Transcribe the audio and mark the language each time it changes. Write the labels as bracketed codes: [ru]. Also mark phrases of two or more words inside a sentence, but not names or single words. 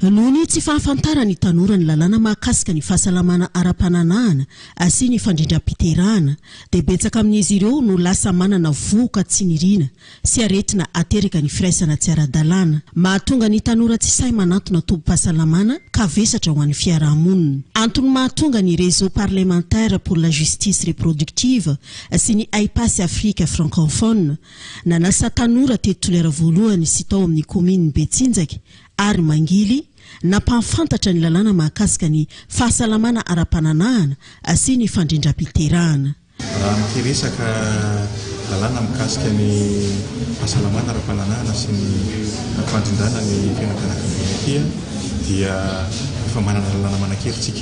[mg] Nohony tsy fahafantarany tanora ny lalàna mahakasika ny fahasalamana ara-pananahana sy ny fandrindram-piterahana dia betsaka amin'izy ireo no lasa manana voka tsy nirina sy aretina ateraka ny firaisana tsy ara-dalàna, mahatonga ny tanora tsy say manantona tombom-pahasalamana ka vesatra ho an'ny fiarahamonina. Antony mahatonga ny [fr] réseau parlementaire pour la justice reproductive [mg] sy ny AIPAS Afrique francophone nanasa tanora teto tolera voalohany sy tao amin'ny commune Betsinjaka ary Mangily nampahafantatra ny lalàna mahakasika ny fahasalamana ara-pananahana sy ny fandrindram-piterahana. Raha miresaka lalàna mikasika ny fahasalamana ara-pananahana sy ny fandrindrana ny fianakaviana dia efa manana lalàna manankeritsika.